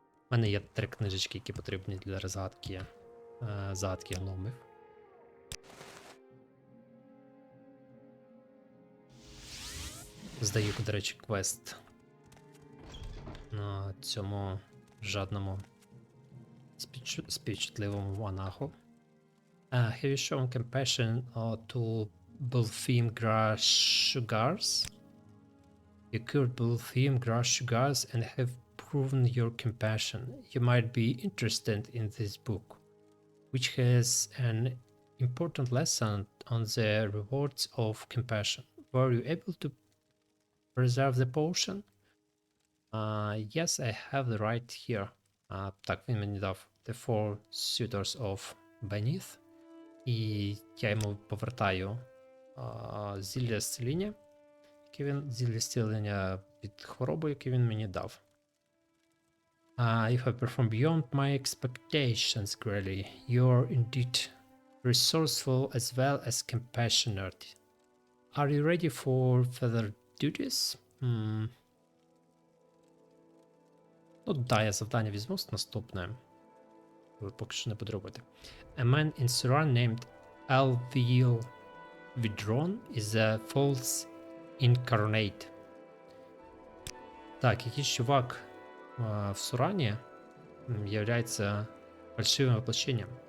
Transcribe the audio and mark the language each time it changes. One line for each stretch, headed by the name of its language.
Ukrainian: У мене є 3 книжечки, які потрібні для розгадки загадки гномів. Здаю, до речі, квест на цьому жадному співчутливому монаху.
English: Have you shown compassion to Bulfim grass sugars? You cured Bulfim grass sugars and have proven your compassion. You might be interested in this book, which has an important lesson on the rewards of compassion. Were you able to preserve the potion? Yes, I have the right here.
Ukrainian: Так, він мені дав The Four Suitors of Beneath. І я йому повертаю зілля зціління, зілля зцілення від хвороби, яке він мені дав.
English: You have performed beyond my expectations, Grelly. You're indeed resourceful as well as compassionate. Are you ready for further duties?
Ukrainian: Ну, да, я завдання візьму наступне. Але поки що не буду робити.
English: A man in Suran named Alviel Vidron is a false incarnate.
Ukrainian: Так, якийсь чувак в Сурані являється фальшивим воплощенням.